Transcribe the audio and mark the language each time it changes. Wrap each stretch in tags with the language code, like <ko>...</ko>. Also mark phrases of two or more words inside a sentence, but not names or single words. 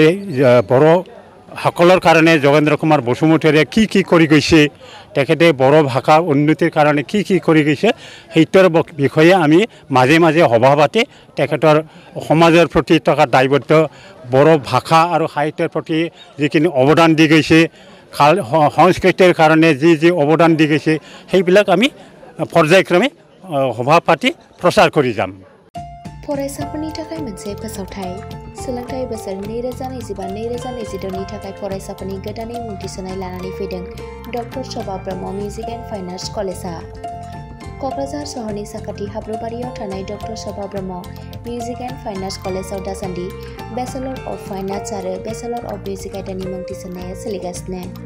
<as>বড়ো সকলৰ কাৰণে যোগেন্দ্ৰ কুমাৰ বসুমতাৰীয়ে কি কৰি গৈছে তেখেতে বড়ো ভাষা উন্নতিৰ কাৰণে কি কৰি গৈছে সেইটোৰ বিষয়ে আমি মাজে মাজে সভা পাতি তেখেতৰ সমাজৰ প্ৰতি থকা দায়বদ্ধ বড়ো ভাষা আৰু সাহিত্যৰ প্ৰতি যিখিনি অৱদান দি গৈছে সংস্কৃতিৰ কাৰণে যি অৱদান দি গৈছে সেইবিলাক আমি পৰ্যায়ক্ৰমে সভা পাতি প্ৰচাৰ কৰি যাম</as> <brx>फरायसाफोरनि थाखाय मोनसे फोसावथाय सोलोंथाइ बोसोर 2025-2026 नि थाखाय फरायसाफोरनि गोदानै मुं थिसननाय लानानै फैदों डक्टर शोभा ब्रह्म मिउजिक एन्ड फाइन आर्ट्स कलेजआ क'क्राझार सहरनि साखाथि हाब्रुबारियाव थानाय डक्टर शोभा ब्रह्म मिउजिक एन्ड फाइन आर्ट्स कलेजआव दासान्दि</brx> <en>Bachelor of Fine Arts</en> <brx>आरो</brx> <en>Bachelor of Music</en> <brx>आयदानि मुं थिसननाया सोलिगासिनो</brx>